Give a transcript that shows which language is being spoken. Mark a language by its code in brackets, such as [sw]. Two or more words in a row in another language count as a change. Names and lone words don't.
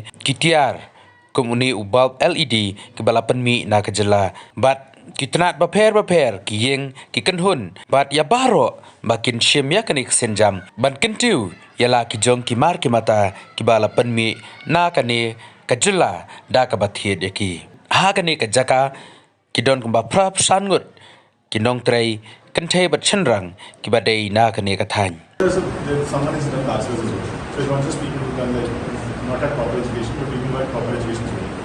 [kha] kitiar komuni u bulb LED ki balapan mi na ka Jylla bat kitnat baper ki yeng ki kenhun bat ya baro bakin shim ya kani kasin jam ban kentiu yala ki jong ki mar ki mata ki balapan mi na kani ka Jylla da ka bathiet eki ha kani ka jaka ki don kumba prap sangut ki nong trei kan thei bat chanrang ki badai na kani ka than [en] someone is in the classes as well. So it's not just people who can like not at proper education but people who have proper education as well.